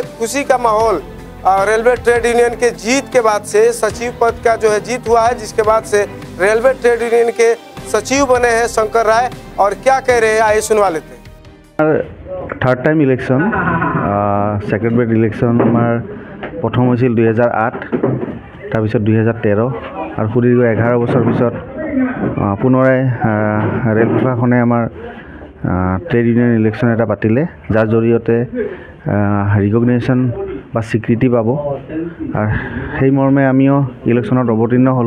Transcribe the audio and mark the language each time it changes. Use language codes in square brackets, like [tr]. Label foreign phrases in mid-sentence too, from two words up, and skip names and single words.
[hi] खुशी का माहौल रेलवे ट्रेड यूनियन के जीत के बाद से सचिव पद का जो है जीत हुआ है, जिसके बाद से रेलवे ट्रेड यूनियन के सचिव बने हैं शंकर राय और क्या कह रहे हैं आइए सुनवा लेते हैं। [en] third time election second bed election [as] प्रथम হৈছিল 2008 তাৰপিছত 2013 আৰু সুদীৰ্ঘ 11 বছৰ পিছত পুনৰাই ৰেল প্ৰশাসনে আমাৰ [en] trade union election [as] এটা পাতিলে, যাৰ জৰিয়তে ৰিকগনিশ্যন বা স্বীকৃতি পাব আৰু সেই মৰ্মে আমিও ইলেকশ্যনত অৱতীৰ্ণ হ'লোঁ।